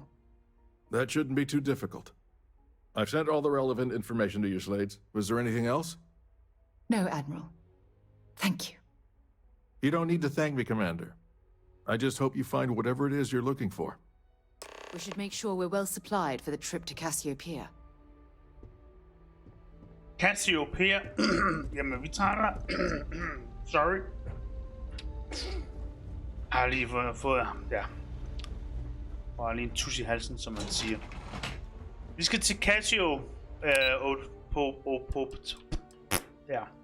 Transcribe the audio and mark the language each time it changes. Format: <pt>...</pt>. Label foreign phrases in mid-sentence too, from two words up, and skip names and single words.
<en>That shouldn't be too difficult. I've sent all the relevant information to you, Slades. Was there anything else? No, Admiral. Thank you. You don't need to thank me, Commander. I just hope you find whatever it is you're looking for. We should make sure we're well supplied for the trip to Cassiopeia.</en> <da>Cassiopeia. Jamen, vi tager der. Sorry. Jeg har lige fået, ja. Og lige en tus i halsen, som man siger. Vi skal til Cassio. Ja.</da>